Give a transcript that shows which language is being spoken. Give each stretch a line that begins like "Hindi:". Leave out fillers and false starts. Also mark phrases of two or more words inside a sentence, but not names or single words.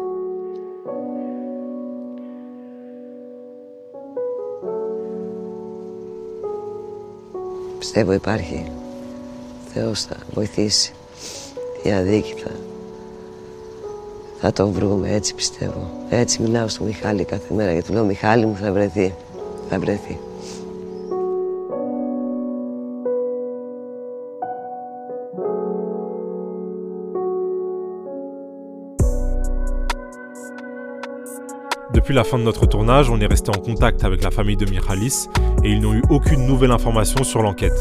Greek: Πιστεύω υπάρχει. Θεός θα βοηθήσει. Η αδίκητα. Θα τον βρούμε, έτσι πιστεύω. Έτσι μιλάω στον Μιχάλη κάθε μέρα και του λέω, Μιχάλη μου, θα βρεθεί. Θα βρεθεί.
French: Depuis la fin de notre tournage, on est resté en contact avec la famille de Michalis et ils n'ont eu aucune nouvelle information sur l'enquête.